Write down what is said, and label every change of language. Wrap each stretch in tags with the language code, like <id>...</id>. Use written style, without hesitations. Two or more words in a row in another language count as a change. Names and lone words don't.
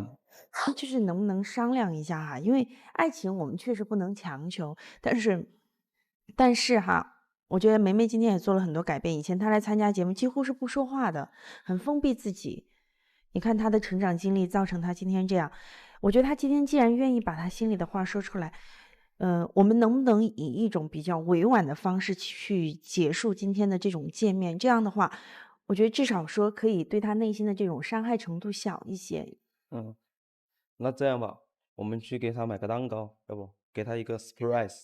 <zh>就是能不能商量一下哈？因為愛情我們確實不能強求，但是哈，我覺得梅梅今天也做了很多改變。以前她來參加節目幾乎是不說話的，很封閉自己。你看她的成長經歷造成她今天這樣。我覺得她今天既然願意把她心裡的話說出來，我們能不能以一種比較委婉的方式去結束今天的這種見面？這樣的話，我覺得至少說可以對她內心的這種傷害程度小一些。那這樣吧，我們去給他買個蛋糕，要不給他一個 surprise。</zh>